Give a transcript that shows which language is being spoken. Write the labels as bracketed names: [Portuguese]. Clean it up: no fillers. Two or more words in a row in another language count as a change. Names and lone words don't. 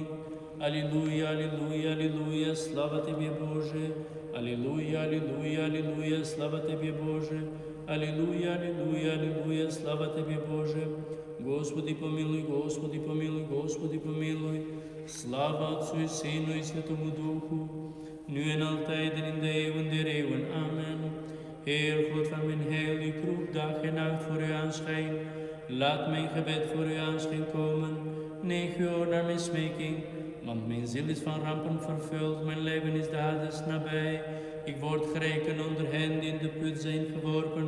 [Church Slavic] Аллилуйя, аллилуйя, аллилуйя, слава Тебе, Боже. Аллилуйя, аллилуйя, аллилуйя, слава Тебе, Боже. Аллилуйя, аллилуйя, аллилуйя, слава Тебе, Боже. Господи помилуй, Господи помилуй, Господи помилуй. Слава Отцу и Сыну и Святому Духу, [Dutch] nu en altijd en in de eeuwen der eeuwen. Amen. Heer God van mijn heil, ik roep dag en nacht voor u aanschijn. Laat mijn gebed voor u aanschijn komen. Neig uw oor naar mijn smeking, want mijn ziel is van rampen vervuld. Mijn leven is de Hades nabij. Ik word gerekend onder hen die in de put zijn geworpen.